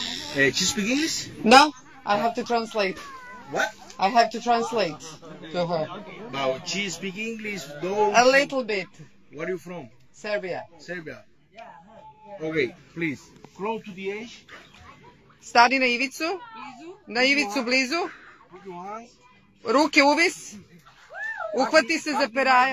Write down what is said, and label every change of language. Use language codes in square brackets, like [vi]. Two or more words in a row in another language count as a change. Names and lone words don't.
[en] She speak English? No, I have to translate. What? I have to translate to her. No, she speak English. No. A little bit. Where are you from? Serbia. Serbia. Okay, please. Close to the edge. [sr] Stani na ivicu. Na ivicu blizu. [en] Put your hands. [sr] Ruke uvis. Uhvati se za peraja.